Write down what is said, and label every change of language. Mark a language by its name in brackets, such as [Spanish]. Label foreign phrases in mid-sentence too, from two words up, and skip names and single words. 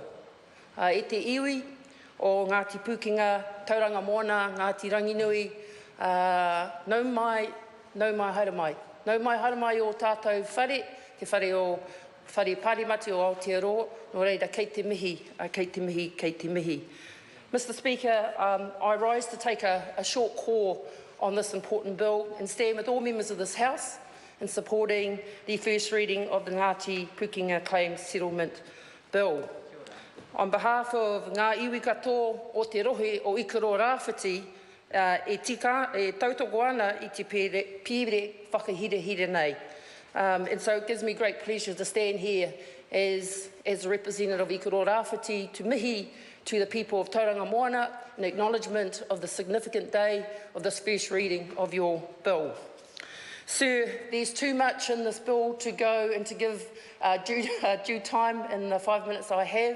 [Māori] I te iwi o Ngāti Pūkenga, tauranga moana, Ngāti Ranginui, nau mai haere mai. Nau mai haere mai o tātou whare, te whare o whare pārimati o Aotearoa, no reira kei te mihi, kei te mihi, kei te mihi. [English] Mr Speaker, I rise to take a short call on this important bill and stand with all members of this House in supporting the first reading of the Ngāti Pūkenga Claims Settlement Bill. On behalf of [Māori] ngā iwi katoa o te rohe o Ikaro Rāwhiti, e tautoko ana i te pire whakahire nei. [English] And so it gives me great pleasure to stand here as a representative of Ikaro Rāwhiti to mihi to the people of Tauranga Moana in acknowledgement of the significant day of this first reading of your bill. Sir, there's too much in this bill to go and to give due time in the 5 minutes I have.